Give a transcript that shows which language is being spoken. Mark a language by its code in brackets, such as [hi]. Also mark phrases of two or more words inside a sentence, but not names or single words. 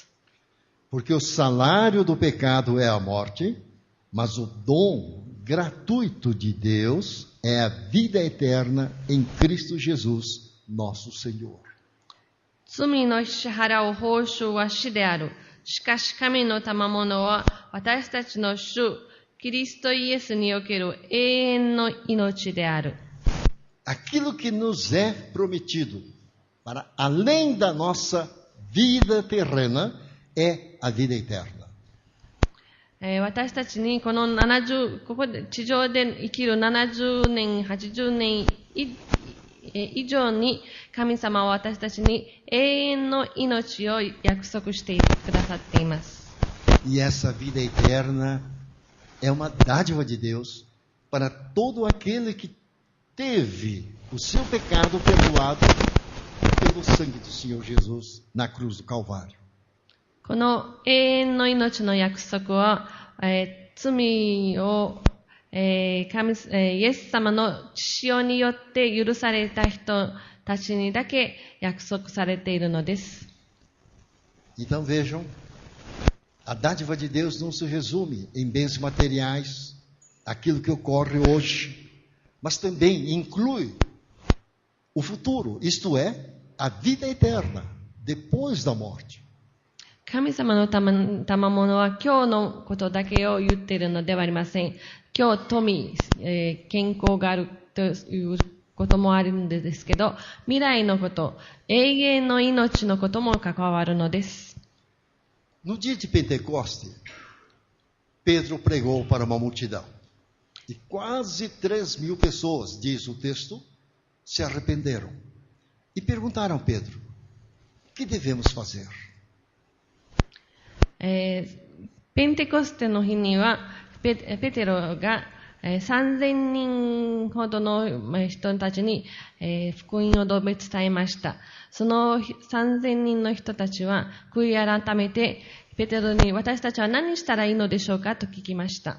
[pt] Porque o salário do pecado é a morte, mas o dom gratuito de Deus é a vida eterna em Cristo Jesus, nosso Senhor. [ja] 罪の支払う報酬は死である。しかし神の賜物は私たちの主、キリストイエスにおける永遠の命である。 [pt] Aquilo que nos é prometido para além da nossa vida terrena é a vida eterna. [ja] 私たちにこのここで地上で生きる70年、80年以上に神様は私たちに永遠の命を約束してくださっています。 [pt] E essa vida eterna é uma dádiva de Deus para todo aquele que teve o seu pecado perdoado pelo sangue do Senhor Jesus na cruz do Calvário. [ja] この永遠の命の約束は、罪をイエス様の血潮によって許された人たちにだけ約束されているのです。 [pt] Então vejam, a dádiva de Deus não se resume em bens materiais, aquilo que ocorre hoje, mas também inclui o futuro, isto é, a vida eterna, depois da morte. [ja] 神様の賜物は今日のことだけを言っているのではありません。今日富、健康があるということもあるんですけど、未来のこと、永遠の命のことも関わるのです。 [pt] No dia de Pentecoste, Pedro pregou para uma multidão. E quase 3.000 pessoas, diz o texto, se arrependeram. E perguntaram a Pedro: o que devemos fazer? [ja] ペンテコステの日にはペテロが3000人ほどの人たちに福音を述べ伝えました。その3000人の人たちは悔い改めてペテロに私たちは何したらいいのでしょうかと聞きました。